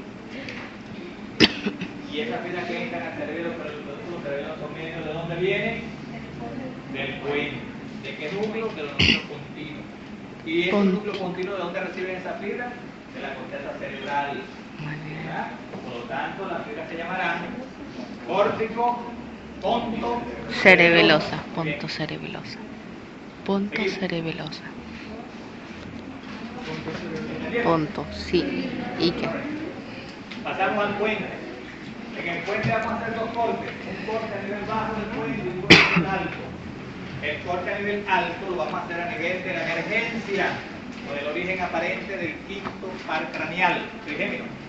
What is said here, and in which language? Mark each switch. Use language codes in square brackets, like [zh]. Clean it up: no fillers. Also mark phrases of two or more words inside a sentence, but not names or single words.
[es] Y esas fibras que entran al cerebelo por el pedúnculo cerebeloso medio, ¿de dónde vienen? Del puente. ¿De qué núcleo? De los núcleos continuos. ¿Y esos núcleos continuos de dónde reciben esa fibra? De la corteza cerebral. ¿Verdad? Por lo tanto, las fibras se llamarán córtico, ponto, Cerebelosa. Ponto cerebelosa. Ponto cerebelosa. Ponto, sí. ¿Y qué? Pasamos al puente. En el puente vamos a hacer 2 cortes. Un corte a nivel bajo del puente y un corte a nivel alto. El corte a nivel alto lo vamos a hacer a nivel de la emergencia o del origen aparente del quinto par craneal, trigémino.